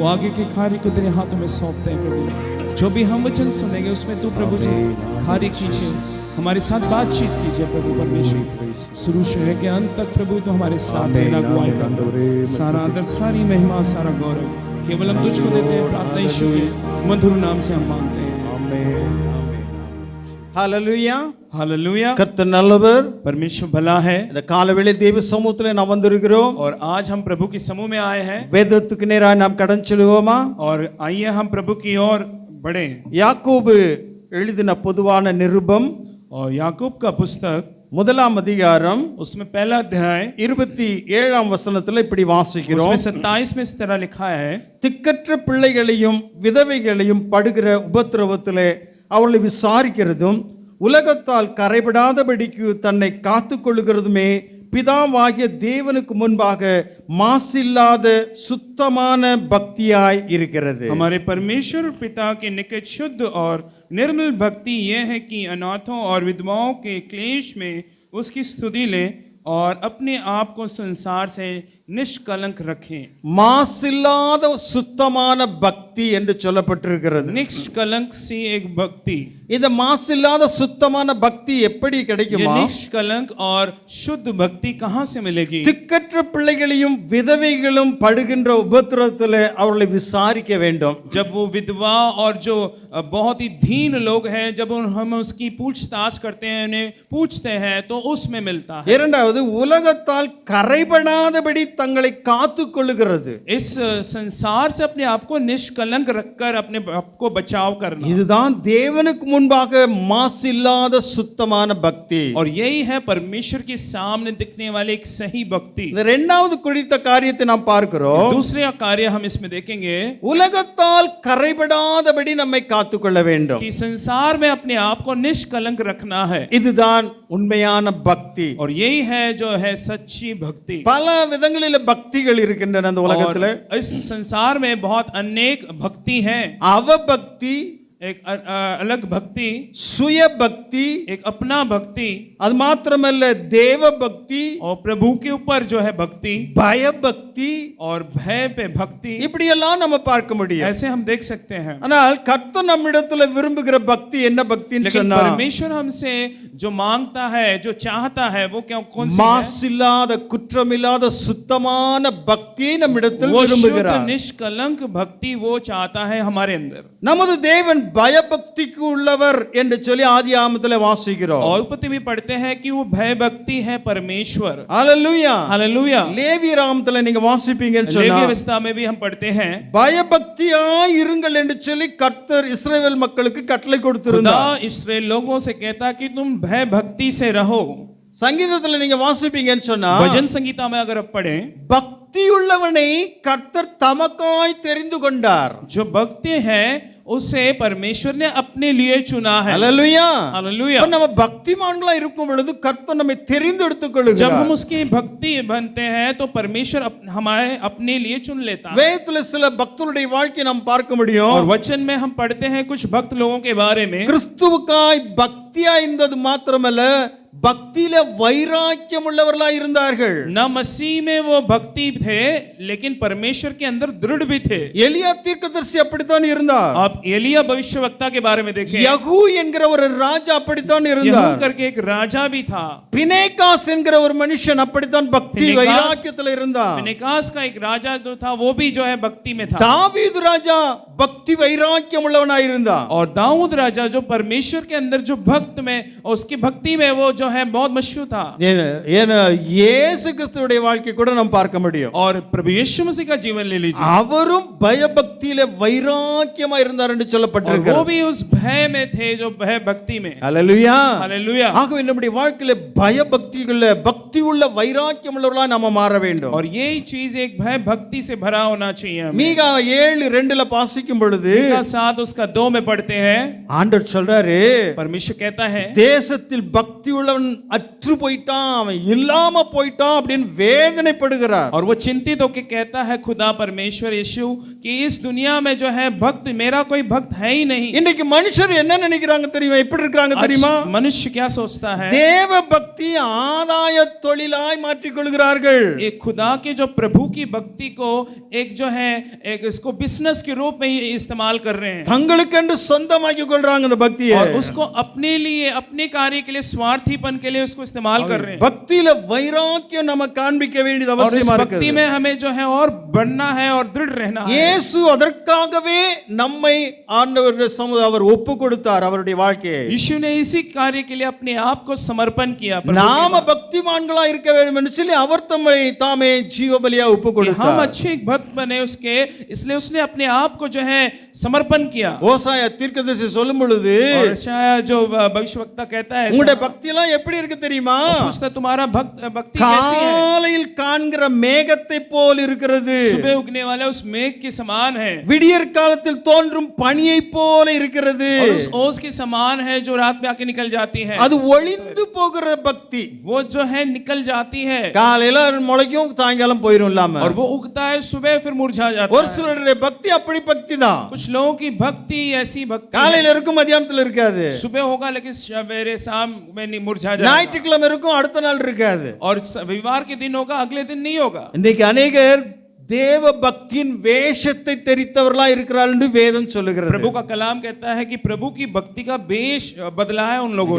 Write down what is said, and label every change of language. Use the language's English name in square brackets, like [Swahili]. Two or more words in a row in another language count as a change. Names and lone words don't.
[Hindi] आगे के कार्य को तेरे हाथों में सौंपते हैं प्रभु। जो भी हम वचन सुनेंगे उसमें तू प्रभु जी कार्य कीजिए, हमारे साथ बातचीत कीजिए प्रभु परमेश्वर। शुरू से लेकर अंत तक प्रभु तो हमारे साथ रहना, अगुवाई करना। सारा आदर, सारी महिमा, सारा गौरव केवल हम तुझको देते हैं। प्रार्थना यीशु के मधुर नाम से हम मांगते हैं। [Tamil] ஹalleluya. [Hindi] हालेलुया। [Tamil] கர்த்தர் நல்லவர், [Hindi] परमेश्वर भला है। [Tamil] இந்த காலவேளை தேவ சமூகத்திலே நாம் வந்திருக்கிறோம்। [Hindi] और आज हम प्रभु के समूह में आए हैं [Tamil] வேதத்துக்கு நேராக நாம் கடந்து செல்வோமா? [Hindi] और आइए हम प्रभु की ओर बढ़े। [Tamil] யாக்கோபு எழுதின பொதுவான நிருபம் [Hindi] और याकूब का पुस्तक [Tamil] முதலாம் அதிகாரம் [Hindi] उसमें पहला अध्याय [Tamil] 27ஆம் வசனத்துல இப்படி வாசிக்கிறோம். [Hindi] उसमें 27 में इस तरह लिखा है, [Tamil] திக்கற்ற பிள்ளைகளையும் விதவைகளையும் படுகிற உபத்திரவத்திலே அவர்களை விசாரிக்கிறதும் உலகத்தால் கரைபடாதபடிக்கு தன்னை காத்துக்கொள்ளுகிறதுமே பிதாவாகிய தேவனுக்கு முன்பாக மாசில்லாத சுத்தமான பக்தியாய் இருக்கிறது. [Hindi] हमारे परमेश्वर पिता के निकट शुद्ध और निर्मल भक्ति यह है कि अनाथों और विधवाओं के क्लेश में उसकी स्तुति लें और अपने आप को संसार से निष्कलंक रखें. [Tamil] மாசில்லாத சுத்தமான பக்தி என்று சொல்லப்பட்டிருக்கிறது. [Hindi] निष्कलंक सी एक भक्ति. [Tamil] இந்த மாசில்லாத சுத்தமான பக்தி எப்படி [Hindi] ये [Tamil] கிடைக்குமா? [Hindi] निष्कलंक और शुद्ध भक्ति कहाँ से मिलेगी? [Tamil] திக்கற்ற பிள்ளைகளையும் விதவைகளும் படுகின்ற உபத்திரவத்திலே அவர்களை விசாரிக்க வேண்டும். [Hindi] जब वो विधवा और जो बहुत ही दीन लोग हैं, जब हम उसकी पूछताछ करते हैं, उन्हें पूछते हैं, तो उसमें मिलता है. [Tamil] இரண்டாவது, உலகத்தால் கரைபடாதபடி தங்களை காத்துக் கொள்ளுகிறது. [Hindi] इस संसार से अपने आप को निष्कलंक रखकर अपने आप को बचाव करना. [Tamil] இதுதான் தேவனுக்கு முன்பாக மாசில்லாத சுத்தமான பக்தி. [Hindi] और यही है परमेश्वर के सामने दिखने वाले एक सही भक्ति. [Tamil] இந்த இரண்டாவது குறித்த காரியத்தை நாம் பார்க்கிறோம். [Hindi] दूसरा कार्य हम इसमें देखेंगे [Tamil] உலகத்தால் கரைபடாதபடி நம்மை காத்துக்கொள்ள வேண்டும். [Hindi] कि संसार में अपने आप को निष्कलंक रखना है. [Tamil] இதுதான் உண்மையான பக்தி. [Hindi] और यही है जो है सच्ची भक्ति. [Tamil] பல விதங்களில் பக்திகள் இருக்கின்றன இந்த உலகத்துல. [Hindi] और इस संसार में बहुत अनेक भक्ति हैं. [Tamil] அவபக்தி, [Hindi] एक अलग भक्ति, [Tamil] சுய பக்தி, [Hindi] एक अपना भक्ति, [Tamil] அது மாத்திரமல்ல தேவ பக்தி, [Hindi] और प्रभु के ऊपर जो है भक्ति, [Tamil] பய பக்தி, [Hindi] और भय पे भक्ति. [Tamil] இப்படி எல்லாம் நம்ம பார்க்க முடியும். [Hindi] ऐसे हम देख सकते हैं. [Tamil] ஆனால் கர்த்தர் நம்மிடத்துல விரும்புகிற பக்தி என்ன பக்தின்னு [Hindi] लेकिन [Tamil] சொன்னா, [Hindi] परमेश्वर हमसे जो मांगता है, जो चाहता है, वो क्या कौन सी है? [Tamil] மாசில்லாத குற்றமில்லாத சுத்தமான பக்தியை நம்மிடத்தில் [Hindi] वो शुद्ध [Tamil] விரும்புகிறார். [Hindi] निष्कलंक भक्ति वो चाहता है हमारे अंदर. [Tamil] நமது தேவன் பயபக்திக்கு உள்ளவர் என்று சொல்லி ஆதியாகமத்திலே வாசிக்கிறோம். [Hindi] और उत्पत्ति में पढ़ते हैं कि वो भय भक्ति है परमेश्वर. [Tamil] ஹalleluya. [Hindi] हालेलुया. [Tamil] லேவியராகமத்திலே நீங்க வாசிப்பீங்கன்னு சொன்னா, [Hindi] लेवी अवस्था में भी हम पढ़ते हैं, [Tamil] பயபக்தியாய் இருங்கள் என்று சொல்லி கர்த்தர் இஸ்ரவேல் மக்களுக்கு கட்டளை [Hindi] खुदा [Tamil] கொடுத்திருந்தார். [Hindi] इस्राएल लोगों से कहता कि तुम भय भक्ति से रहो. [Tamil] சங்கீதத்துல நீங்க வாசிப்பீங்கன்னு சொன்னா, [Hindi] भजन संगीता में अगर आप पढ़ें, [Tamil] பக்தியுள்ளவனை கர்த்தர் தமக்காய் தெரிந்து கொண்டார். [Hindi] जो भक्ति है उसे परमेश्वर ने अपने लिए चुना है. [Tamil] ஹalleluya. [Hindi] हालेलुया. [Tamil] நம்ம பக்திமான்களா இருக்கும் பொழுது கர்த்தர் நம்மை தெரிந்து எடுத்துக் [Hindi] जब [Tamil] கொள்கிறார். [Hindi] हम उसकी भक्ति बनते हैं तो परमेश्वर हमारे अपने लिए चुन लेता है. [Tamil] வேதத்துல சில பக்தருடைய வாழ்க்கையை நாம் பார்க்க முடியும். [Hindi] और वचन में हम पढ़ते हैं कुछ भक्त लोगों के बारे में, [Tamil] கிறிஸ்துவுக்காய் பக்தியா இருந்தது மாத்திரமல்ல, பக்தியில வைராக்கியம் உள்ளவர்களா இருந்தார்கள். [Hindi] न मसीह में वो भक्ति थे लेकिन परमेश्वर के अंदर दृढ़ भी थे. [Tamil] எலியா தீர்க்கதரிசி அப்படித்தான் இருந்தார். [Hindi] आप एलिया भविष्यवक्ता के बारे में देखें, [Tamil] யகூ என்கிற ஒரு ராஜா அப்படித்தான் [Hindi] यहू [Tamil] இருந்தார். [Hindi] करके एक राजा भी था. [Tamil] பினேகாஸ் என்கிற ஒரு மனுஷன் அப்படித்தான் பக்தி வைராக்கியத்துல இருந்தார். [Hindi] फिनेकास का एक राजा जो था वो भी जो है भक्ति में था. [Tamil] தாவீது ராஜா பக்தி வைராக்கியம் உள்ளவனாய் இருந்தார். [Hindi] और दाऊद राजा जो परमेश्वर के अंदर जो भक्त में और उसकी भक्ति में वो जो है बहुत मशहूर था. [Tamil] இயேசு கிறிஸ்துவுடைய வாழ்க்கை கூட நாம் பார்க்க முடியும். [Hindi] और प्रभु यीशु मसीह का जीवन ले लीजिए, [Tamil] அவரும் பயபக்தியில வைராக்கியமா இருந்தார் என்று [Hindi] और वो [Tamil] சொல்லப்பட்டிருக்கிறது. [Hindi] भी उस भय में थे जो भय भक्ति में. [Tamil] ஹalleluya. [Hindi] हालेलुया. [Tamil] ஆகவே நம்முடைய வாழ்க்கையில பயபக்திகள பக்தி உள்ள வைராக்கியம் உள்ளவர்களா நாம மாற வேண்டும். [Hindi] और यही चीज एक भय भक्ति से भरा होना चाहिए हमें. [Tamil] மீகா 7:2 வாசிக்கும் பொழுது [Hindi] मीका 7 उसका 2 में पढ़ते हैं, [Tamil] ஆண்டவர் சொல்றாரு, [Hindi] परमेश्वर कहता है [Tamil] தேசத்தில் பக்தி உள்ளவன் அற்று போயிட்டான், அவன் இல்லாம போயிட்டான் அப்படின்னு வேதனைப்படுகிறார். [Hindi] और वो चिंतित होकर कहता है खुदा परमेश्वर यीशु कि इस दुनिया में जो है भक्त, मेरा कोई भक्त है ही नहीं. [Tamil] இன்னைக்கு மனுஷர் என்ன நினைக்கிறாங்க தெரியுமா? எப்படி இருக்காங்க தெரியுமா? [Hindi] आज मनुष्य क्या सोचता है? [Tamil] தேவ பக்தி ஆதாய தொழிலாய் மாற்றிக் கொள்கிறார்கள். [Hindi] एक खुदा के जो प्रभु की भक्ति को एक जो है एक इसको बिजनेस के रूप में इस्तेमाल कर रहे हैं. [Tamil] தங்களுக்கென்று சொந்தமாக்கி கொள்றாங்க அந்த பக்தியை. [Hindi] और उसको अपने लिए, अपने कार्य के लिए, स्वार्थीपन के लिए उसको इस्तेमाल कर रहे हैं. [Tamil] பக்தியில வைராக்கியம் நம்ம காண்பிக்க வேண்டியது [Hindi] और इस [Tamil] அவசியமா [Hindi] भक्ति [Tamil] இருக்குது. [Hindi] में हमें जो है और बढ़ना है और दृढ़ रहना है. [Tamil] இயேசு அதற்காகவே நம்மை ஆண்டவருடைய சமூக அவர் ஒப்பு கொடுத்தார் அவருடைய வாழ்க்கையை. [Hindi] यीशु ने इसी कार्य के लिए अपने आप को समर्पण किया. [Tamil] நாம பக்திமான்களா இருக்க வேண்டும் என்று சொல்லி அவர் தம்மை தாமே ஜீவபலியா ஒப்பு [Hindi] हम [Tamil] கொடுத்தார். [Hindi] अच्छे एक भक्त बने उसके, इसलिए उसने अपने आप को जो है समर्पण किया. [Tamil] ஓசாயா தீர்க்கதரிசி சொல்லும் பொழுது, [Hindi] और यशायाह जो भविष्यवक्ता कहता है, [Tamil] உங்களுடைய பக்தியெல்லாம் எல்லாம் எப்படி இருக்கு தெரியுமா? [Hindi] पूछता तुम्हारा भक्ति कैसी है? [Tamil] காலையில் காண்கிற மேகத்தை போல் இருக்கிறது. [Hindi] सुबह उगने वाले उस मेघ के समान है, [Tamil] விடியற் காலத்தில் தோன்றும் பனியை போல இருக்கிறது. [Hindi] और उस ओस के समान है जो रात में आके निकल जाती है. [Tamil] அது ஒளிந்து போகிற பக்தி. [Hindi] वो जो है निकल जाती है, [Tamil] காலையில முளைக்கும், சாயங்காலம் போயிடும் இல்லாம. [Hindi] और वो उगता है सुबह फिर मुरझा जाता [Tamil] ஒரு [Hindi] है. [Tamil] சிலருடைய பக்தி அப்படி பக்தி தான். [Hindi] कुछ लोगों की भक्ति ऐसी भक्ति है, [Tamil] காலையில இருக்கும், மதியானத்துல இருக்காது. [Hindi] सुबह होगा लेकिन सवेरे शाम में नहीं मुरझा जाएगा, [Tamil] ஞாயிற்றுக்கிழமை இருக்கும், அடுத்த நாள் இருக்காது. [Hindi] और रविवार के दिन होगा अगले दिन नहीं होगा. [Tamil] இன்னைக்கு अनेகர் தேவ பக்தியின் வேஷத்தை தெரித்தவர்களா இருக்கிறார்கள் என்று வேதம் சொல்லுகிறது. [Hindi] प्रभु का कलाम कहता है कि प्रभु की भक्ति का वेश बदला है उन लोगों ने.